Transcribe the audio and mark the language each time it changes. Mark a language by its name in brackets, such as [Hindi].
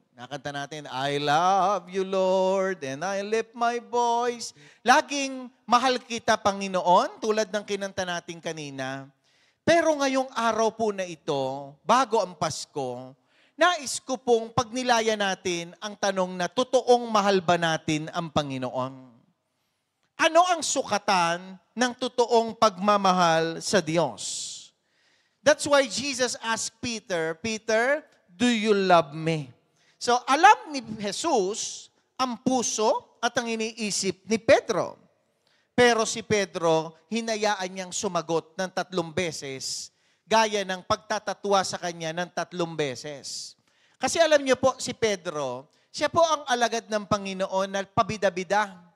[Filipino] Nakanta natin, [English] I love you, Lord, and I lift my voice. [Filipino] Laging mahal kita, Panginoon, tulad ng kinanta natin kanina. Pero ngayong araw po na ito, bago ang Pasko, nais ko pong pagnilaya natin ang tanong na totoong mahal ba natin ang Panginoon? Ano ang sukatan ng totoong pagmamahal sa Diyos? [English] That's why Jesus asked Peter, Peter, do you love me? [Filipino] So alam ni Jesus ang puso at ang iniisip ni Pedro. Pero si Pedro, hinayaan niyang sumagot ng 3 beses, gaya ng pagtatatwa sa kanya ng 3 beses. Kasi alam niyo po, si Pedro, siya po ang alagad ng Panginoon na pabida-bida.